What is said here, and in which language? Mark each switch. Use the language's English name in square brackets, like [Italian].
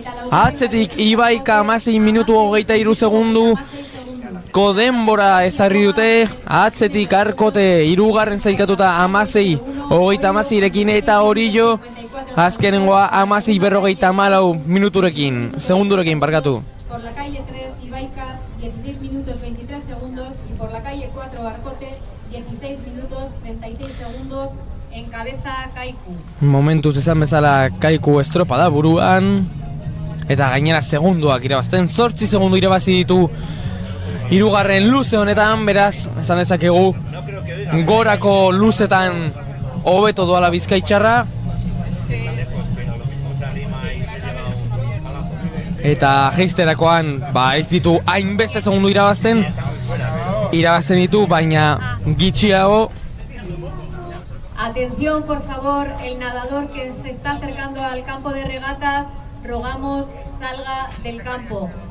[Basque] Atzetik Ibaika 16 minutu 23 segundu denbora ezarri dute. Atzetik Arkote hirugarren zailkatuta 16:30 eta Orillo azkenengoa 16:54 minuturekin, segundurekin barkatu. [Spanish] Por la calle 3 Ibaika 16 minutos 23 segundos y por la calle 4 Arkote 16 minutos 36 segundos. Encabeza Kaiku. [Basque] Momentuz esan bezala Kaiku estropa da buruan. Eta gainera segunduak irabazten, 8 segundu irabazi ditu hirugarren luze honetan, beraz, esan dezakegu gorako luzetan hobeto doala Bizkaitxarra. Eta jeisterakoan, ez ditu hainbeste segundu irabazten ditu, baina gitxiago. [Spanish] Atención, por favor, el nadador que se está acercando al campo de regatas, rogamos salga del campo.